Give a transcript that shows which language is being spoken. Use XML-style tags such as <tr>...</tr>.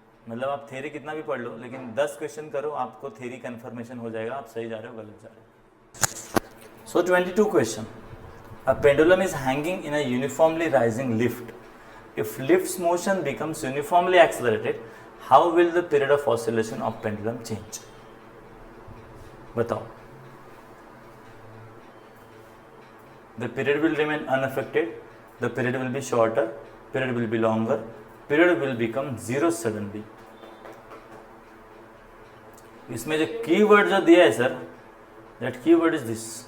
<hi>मतलब आप थ्योरी कितना भी पढ़ लो, लेकिन 10 क्वेश्चन करो, आपको थ्योरी कंफर्मेशन हो जाएगा आप सही जा रहे हो गलत जा रहे हो. सो 22 question.</hi> <en>A pendulum is hanging in a uniformly rising lift. If lift's motion becomes uniformly accelerated, how will the period of oscillation of pendulum change?</en> <hi>बताओ.</hi> <en>The period will remain unaffected, the period will be shorter, period will be longer, period will become 0 suddenly.</en> <hi>इसमें जो keyword जो दिया है sir,</hi> <en>that keyword is this.</en>